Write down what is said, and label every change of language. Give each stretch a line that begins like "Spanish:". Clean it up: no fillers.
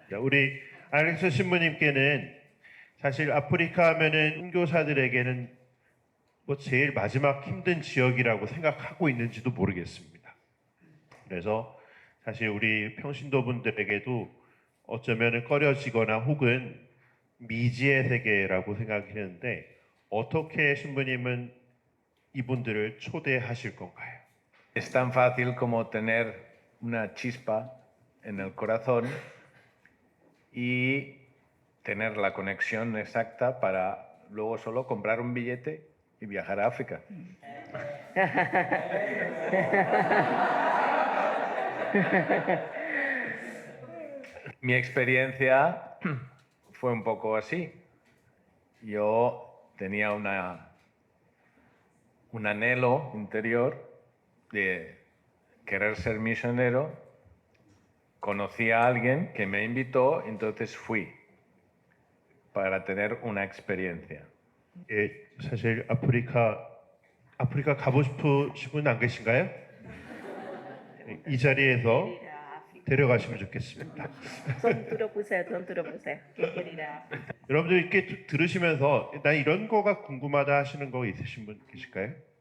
Korean: 우리 알렉스 신부님께는 사실 아프리카 하면은 선교사들에게는 제일 마지막 힘든 지역이라고 생각하고 있는지도 모르겠습니다. 그래서 사실 우리 평신도 분들에게도 어쩌면 꺼려지거나 혹은 미지의 세계라고 생각했는데 어떻게 신부님은 이분들을 초대하실 건가요?
Spanish: Es tan fácil como tener una chispa en el corazón y tener la conexión exacta para luego solo comprar un billete y viajar a África. Mi experiencia fue un poco así. Yo tenía un anhelo interior de querer ser misionero. Conocí a alguien que me invitó, entonces fui para tener una experiencia.
Korean: 사실 아프리카 가고 싶으신 분 안 계신가요? 이 자리에서 데려가시면 좋겠습니다. 좀 들어보세요. 여러분들 이렇게 들으시면서 나 이런 거가 궁금하다 하시는 거 있으신 분 계실까요?